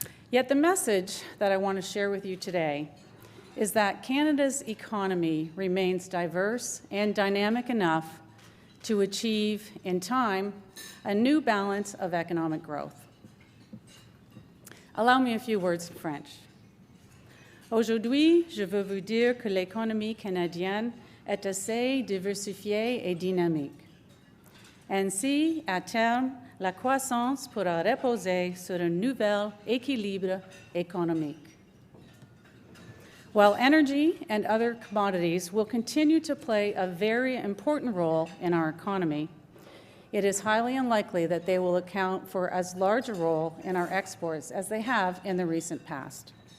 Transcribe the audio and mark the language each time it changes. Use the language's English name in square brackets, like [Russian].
[English] Yet the message that I want to share with you today is that Canada's economy remains diverse and dynamic enough to achieve, in time, a new balance of economic growth. Allow me a few words in French. [French] Aujourd'hui, je veux vous dire que l'économie canadienne est assez diversifiée et dynamique. Ainsi, à terme, la croissance pourra reposer sur un nouvel équilibre économique. [English] While energy and other commodities will continue to play a very important role in our economy, it is highly unlikely that they will account for as large a role in our exports as they have in the recent past.